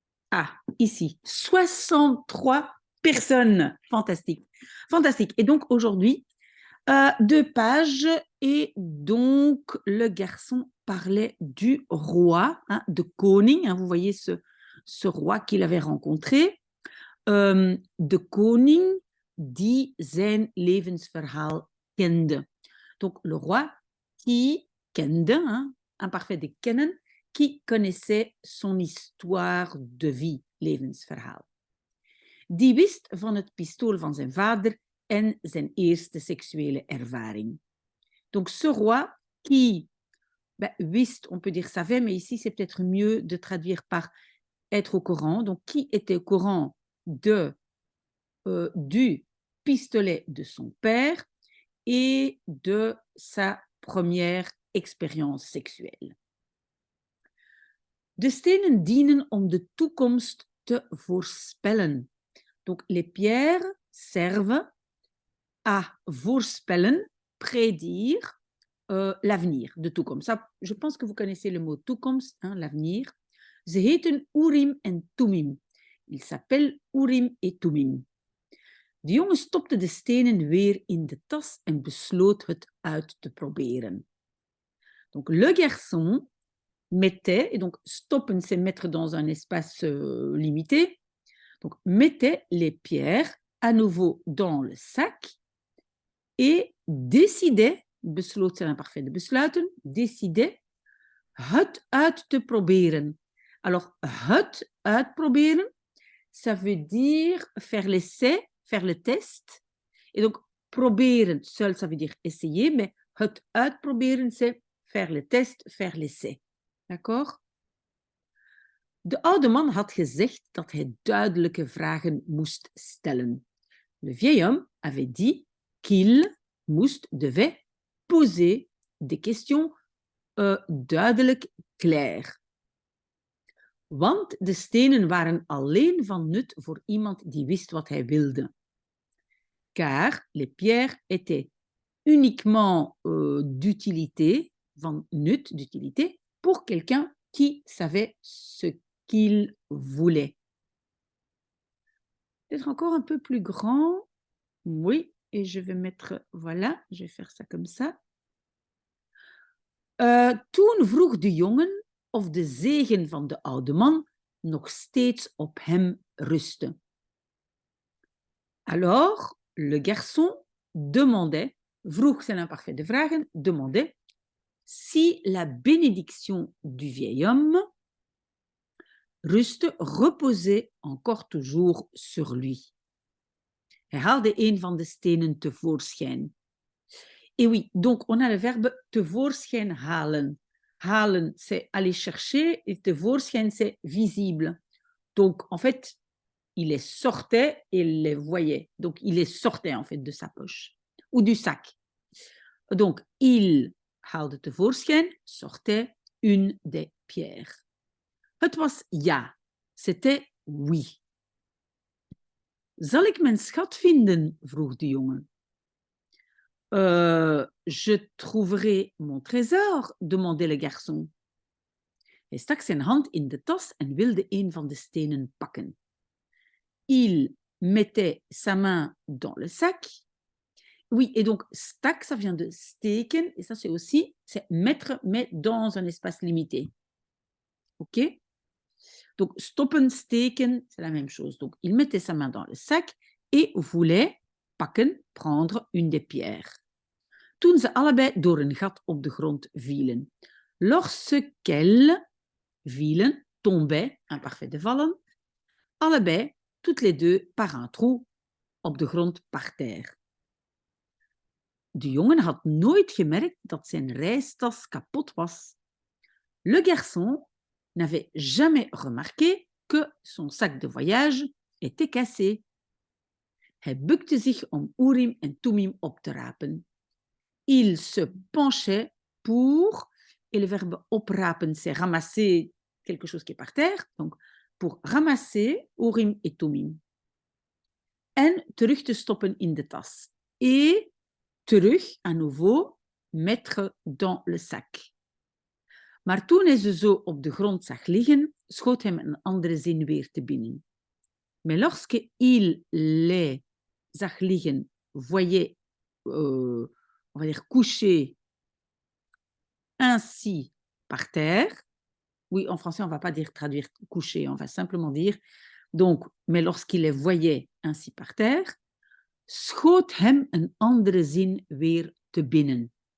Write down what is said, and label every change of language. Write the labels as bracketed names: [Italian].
[French] Ah, ici. 63 personnes. Fantastique. Fantastique. Et donc aujourd'hui, deux pages. Et donc le garçon parlait du roi, hein, de koning. Hein, vous voyez ce roi qu'il avait rencontré. [Dutch] De koning die zijn levensverhaal kende. [French] Donc le roi qui kende, hein, imparfait de kennen, qui connaissait son histoire de vie, levensverhaal. [Dutch] Die wist van het pistool van zijn vader en zijn eerste seksuele ervaring. [French] Donc ce roi qui wist, on peut dire savait, mais ici c'est peut-être mieux de traduire par être au courant. Donc qui était au courant du pistolet de son père et de sa première expérience sexuelle. [Dutch] De stenen dienen om de toekomst te voorspellen. [French] Donc, les pierres servent à voorspellen, prédire l'avenir, de toekomst. Ça, je pense que vous connaissez le mot toekomst, hein, l'avenir. [Dutch] Ze heten Urim en Tumim. [French] Ils s'appellent Urim et Tumim. [Dutch] De jongen stopte de stenen weer in de tas en besloot het uit te proberen. [French] Donc, le garçon mettait, et donc stoppen, c'est mettre dans un espace limité, donc mettait les pierres à nouveau dans le sac et décidait, besloot c'est l'imparfait de besluiten, décidait [Dutch] het uit te proberen. [French] Alors, het uitproberen, ça veut dire faire l'essai, faire le test. Et donc, proberen, seul, ça veut dire essayer, mais het uitproberen, c'est faire le test, faire l'essai. D'accord? [Dutch] De oude man had gezegd dat hij duidelijke vragen moest stellen. [French] Le vieil homme avait dit qu'il devait poser des questions duidelijk, claires. [Dutch] Want de stenen waren alleen van nut voor iemand die wist wat hij wilde. [French] Car les pierres étaient uniquement d'utilité, van nut, d'utilité, pour quelqu'un qui savait ce qu'il voulait. Peut-être encore un peu plus grand. Oui, et je vais mettre, voilà, je vais faire ça comme ça. [Dutch] Toen vroeg de jongen of de zegen van de oude man nog steeds op hem rustte. [French] Alors, le garçon demandait, vroeg c'est l'imparfait de vragen, demandait si la bénédiction du vieil homme reposait encore toujours sur lui. [Dutch] Hij haalde een van de stenen tevoorschijn. [French] Et oui, donc on a le verbe tevoorschijn halen. Halen, c'est aller chercher, et tevoorschijn, c'est visible. Donc, en fait, il les sortait et il les voyait. Donc, il les sortait, en fait, de sa poche ou du sac. Donc, il haalde tevoorschijn, sortait une des pierres. [Dutch] Het was ja. [French] C'était oui. [Dutch] Zal ik mijn schat vinden? Vroeg de jongen. [French] Je trouverai mon trésor, demandait le garçon. [Dutch] Hij stak zijn hand in de tas en wilde een van de stenen pakken. [French] Il mettait sa main dans le sac. Oui, et donc stak, ça vient de steken, et ça c'est aussi, c'est mettre, mais dans un espace limité. OK? Donc stoppen, steken, c'est la même chose. Donc il mettait sa main dans le sac et voulait pakken, prendre une des pierres. [Dutch] Toen ze allebei door een gat op de grond vielen. [French] Lorsqu'elles vielen, tombaient, imparfait de vallen, allebei, toutes les deux, par un trou, [Dutch] op de grond [French] par terre. [Dutch] De jongen had nooit gemerkt dat zijn reistas kapot was. [French] Le garçon n'avait jamais remarqué que son sac de voyage était cassé. [Dutch] Hij bukte zich om Urim en Tumim op te rapen. [French] Il se penchait pour, et le verbe oprapen, c'est ramasser quelque chose qui est par terre, donc pour ramasser Urim et Tumim. [Dutch] En terug te stoppen in de tas. [French] Et terug, à nouveau, mettre dans le sac. [Dutch] Maar toen hij ze zo op de grond zag liggen, schoot hem een andere zin weer te binnen. [French] Mais lorsque il les zag liggen, voyait, on va dire, couchés ainsi par terre, oui, en français, on ne va pas dire traduire coucher, on va simplement dire, donc, mais lorsqu'il les voyait ainsi par terre, [Dutch] schoot hem een andere zin weer te binnen.